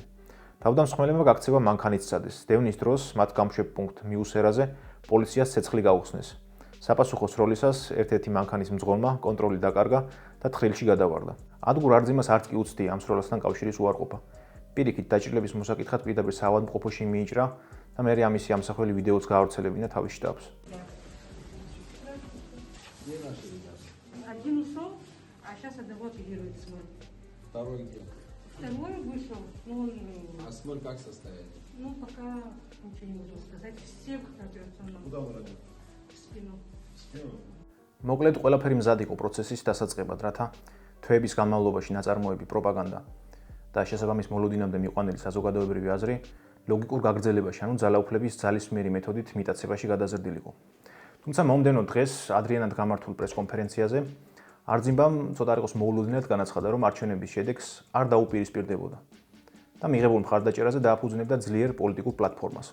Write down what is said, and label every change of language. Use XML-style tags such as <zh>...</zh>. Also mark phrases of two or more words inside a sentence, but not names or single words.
<ka>თავდამსხმელებმა გაქცევა მანქანით სცადეს. დევნის დროს მათ გამშვებ პუნქტ მიუსერაზე პოლიციას ცეცხლი გაუხსნეს. საპასუხო სროლისას ერთ-ერთი მანქანის მძღოლმა კონტროლი დაკარგა და თხრილში გადავარდა. ადგურ არძიმას არც კი უცდია ამ სროლასთან კავშირის უარყოფა. პირიქით დაჭრილების მოსაკითხად პირდაპირ საავადმყოფოში მიიჭრა და მერე ამისი ამსახველი ვიდეოც გაავრცელებინა თავის შტაბს.</ka> <ru>Один ушел, а сейчас одного оперирует смоль. Второй где? Второй вышел, но он... А смоль как состояние? Ну, пока ничего не можем сказать. Всех операционного. Куда он ранен? В спину. В спину?</ru> <ka>მოკლედ ყველაფერი მზად იყო პროცესის დასაწყებად, რათა თვეების განმავლობაში ნაწარმოები, პროპაგანდა და შესაბამის მოლოდინამდე მიყვანილი საზოგადოებრივი აზრი ლოგიკურ გაგრძელებაში, ანუ ძალაუფლების ძალისმიერი მეთოდით მიტაცებაში გადაზრდილიყო. თუმცა მომდევნო დღეს ადრიანად გამართულ პრესკონფერენციაზე არძიმბამ ცოტა იყოს მოულოდნელად განაცხადა, რომ არჩევნების შედეგს არ დაუპირისპირდებოდა და მიღებულ მხარდაჭერაზე დააფუძნებდა ძლიერ პოლიტიკურ პლატფორმას.</ka>